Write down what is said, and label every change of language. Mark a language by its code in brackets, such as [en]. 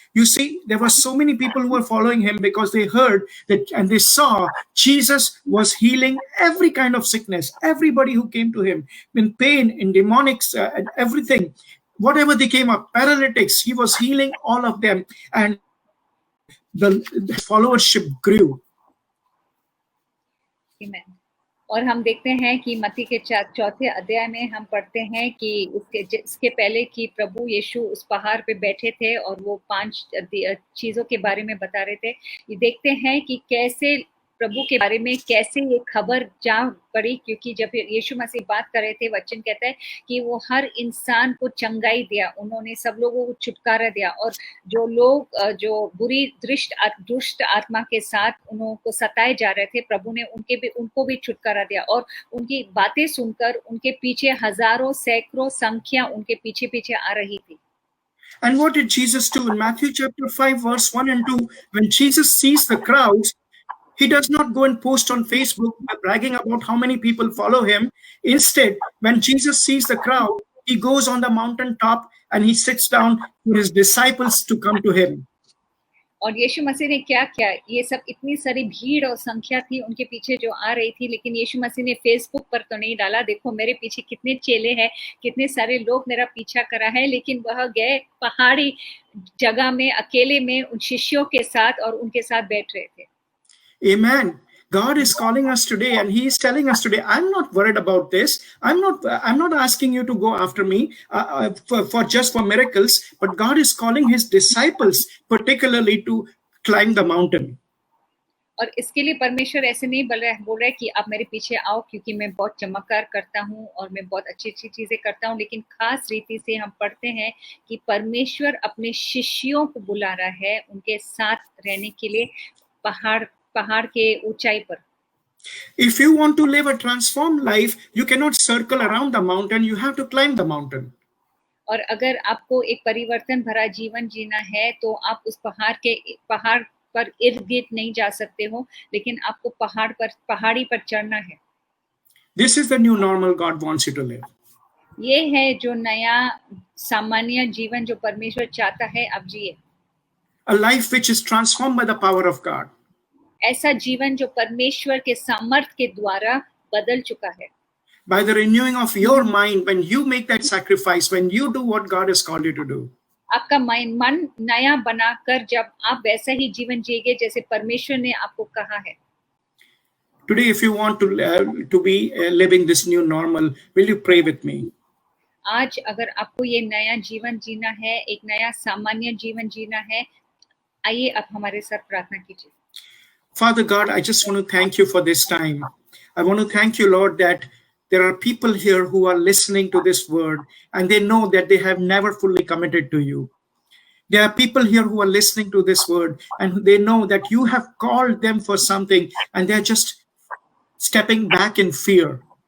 [en] You see, there were so many people who were following him because they heard that and they saw Jesus was healing every kind of sickness, everybody who came to him, in pain, in demonics, and everything. Whatever they came up, paralytics, he was healing all of them. And the followership grew. Amen. [hi] और हम देखते हैं कि मत्ती के चौथे अध्याय में हम पढ़ते हैं कि इसके पहले कि प्रभु यीशु उस पहाड़ पे बैठे थे और वो 5 चीजों के बारे में बता रहे थे। ये देखते हैं कि कैसे प्रभु के बारे में कैसे ये खबर जा पड़ी, क्योंकि जब यीशु मसीह बात कर रहे थे, वचन कहता है कि वो हर इंसान को चंगाई दिया, उन्होंने सब लोगों को छुटकारा दिया। और जो लोग जो बुरी दुष्ट आत्मा के साथ उनको सताए जा रहे थे, प्रभु ने उनको भी छुटकारा दिया। और उनकी बातें सुनकर उनके पीछे हजारों सैकड़ों संख्या उनके पीछे पीछे आ रही थी। [en] And what did Jesus do in Matthew chapter 5 verse 1 and 2? When Jesus sees the crowds, he does not go and post on Facebook bragging about how many people follow him. Instead, when Jesus sees the crowd, he goes on the mountain top and he sits down for his disciples to come to him. [hi] और यीशु मसीह ने क्या किया, ये सब इतनी सारी भीड़ और संख्या थी उनके पीछे जो आ रही थी, लेकिन यीशु मसीह ने फेसबुक पर तो नहीं डाला, देखो मेरे पीछे कितने चेले हैं, कितने सारे लोग मेरा पीछा करा है, लेकिन वह गए पहाड़ी जगह में अकेले में उन शिष्यों के साथ और उनके साथ बैठ रहे थे। [en] Amen. God is calling us today and he is telling us today, I'm not worried about this. I'm not asking you to go after me for miracles, but God is calling his disciples particularly to climb the mountain. [hi] और इसके लिए परमेश्वर ऐसे नहीं बोल रहा है कि आप मेरे पीछे आओ क्योंकि मैं बहुत चमत्कार करता हूँ और मैं बहुत अच्छी चीजें करता हूँ, लेकिन खास रीति से हम पढ़ते हैं कि परमेश्वर अपने शिष्यों को बुला रहा है उनके साथ रहने के लिए पहाड़ के ऊंचाई पर। [en] If you want to live a transformed life, you cannot circle around the mountain, you have to climb the mountain. [hi] और अगर आपको एक परिवर्तन भरा जीवन जीना है तो आप उस पहाड़ पर इर्द-गिर्द नहीं जा सकते हो, लेकिन आपको पहाड़ी पर चढ़ना है। [en] This is the new normal God wants you to live. [hi] ये है जो नया सामान्य जीवन जो परमेश्वर चाहता है आप जिए। [en] A life which is transformed by the power of God. [hi] ऐसा जीवन जो परमेश्वर के सामर्थ्य के द्वारा बदल चुका है। [en] By the renewing of your mind, when you make that sacrifice, when you do what God has called you to do. [hi] आपका मन नया बनाकर जब आप वैसा ही जीवन जिएंगे जैसे परमेश्वर ने आपको कहा है। [en] Today, if you want to be living this new normal, will you pray with me? [hi] आज अगर आपको ये नया जीवन जीना है, एक नया सामान्य जीवन जीना है, आइए आप हमारे साथ प्रार्थना कीजिए। [en] Father God, I just want to thank you for this time. I want to thank you, Lord, that there are people here who are listening to this word and they know that they have never fully committed to you. There are people here who are listening to this word and they know that you have called them for something and they're just stepping back in fear.